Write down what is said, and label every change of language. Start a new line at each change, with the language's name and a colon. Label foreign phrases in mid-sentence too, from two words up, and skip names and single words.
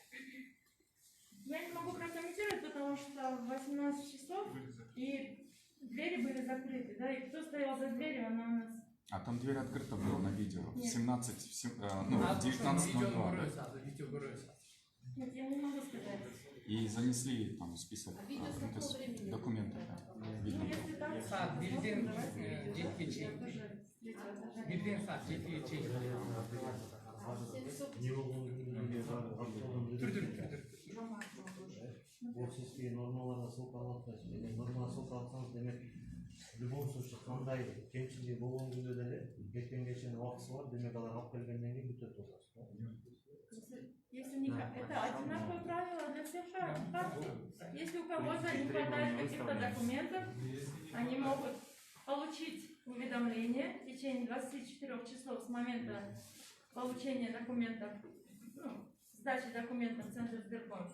Russian: Я не могу прокомментировать, потому что в 18 часов и двери были закрыты, да, и кто стоял за дверью, она у нас... А там дверь открыта была на видео. В Нет. 19:02. Нет, я не могу сказать. И занесли там список документов. Ну, если так...
Turkish: Saat bildiğin ciddi şey. Bildiğin saat ciddi şey.
Kyrgyz: Общественные нормаларына ссылка алатсыз, нормаларына ссылка алсаңыз, демек
Russian: в любом случае
Kyrgyz: кандай кемчилиги болгон күндө деле кеткенге чейин убактысы бар, демек алар алып келгенден кийин бүтөт болсоңуз.
Russian: Если не... Это одинаковое правило для всех партий. Если у кого-то не хватает каких-то документов, они могут получить уведомление в течение 24 часов с момента получения документов, сдачи документов в Центр Сбербанк.